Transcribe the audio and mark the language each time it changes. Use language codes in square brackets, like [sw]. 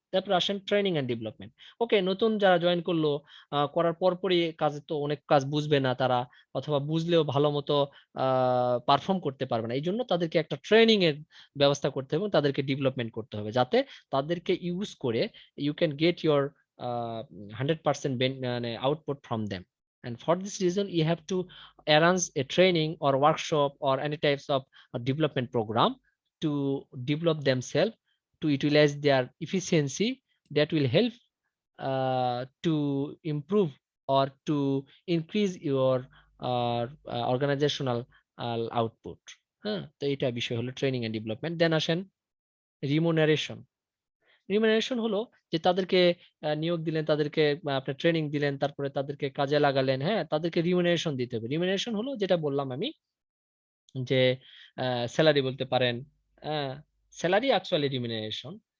[bn] তারপর আসেন training and development. ওকে, নতুন যারা জয়েন করলো, করার পরপরই কাজে তো অনেক কাজ বুঝবে না তারা, অথবা বুঝলেও ভালো মতো পারফর্ম করতে পারবে না, এই জন্য তাদেরকে একটা ট্রেনিং এর ব্যবস্থা করতে হবে এবং তাদেরকে ডেভেলপমেন্ট করতে হবে, যাতে তাদেরকে ইউজ করে [en] you can get your 100% [bn] মানে [en] Output from them. And for this reason, you have to arrange a training or workshop or any types of development program to develop themselves, to utilize their efficiency, that will help to improve or to increase your organizational output. [bn] হ্যাঁ, তো এটা বিষয় হলো training and development. দেন আসেন remuneration. Remuneration হলো যে তাদেরকে নিয়োগ দিলেন, তাদেরকে আপনি ট্রেনিং দিলেন, তারপরে তাদেরকে কাজে লাগালেন, হ্যাঁ, তাদেরকে রিমুনারেশন দিতে হবে। রিমুনারেশন হলো যেটা বললাম আমি, যে স্যালারি বলতে পারেন, স্যালারি অ্যাকচুয়ালি রিমিনারেশন।